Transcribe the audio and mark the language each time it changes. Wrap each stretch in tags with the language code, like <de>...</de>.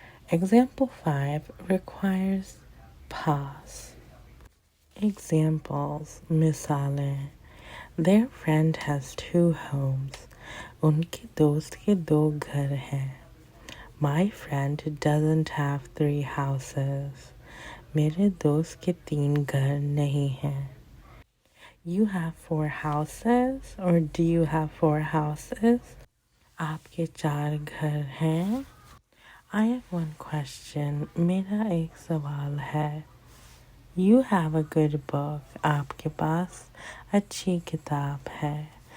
<en>Example 5 requires pass. Examples, misale. Their friend has 2 homes.</en> <hi>उनके दोस्त के 2 घर हैं.</hi> <en>My friend doesn't have 3 houses.</en> <hi>मेरे दोस्त के 3 घर नहीं हैं.</hi> <en>You have 4 houses or do you have 4 houses?</en> <hi>आपके 4 घर हैं.</hi> <en>I have one question.</en> <hi>मेरा एक सवाल है.</hi> <en>You have a good book.</en> <hi>आपके पास अच्छी किताब है.</hi>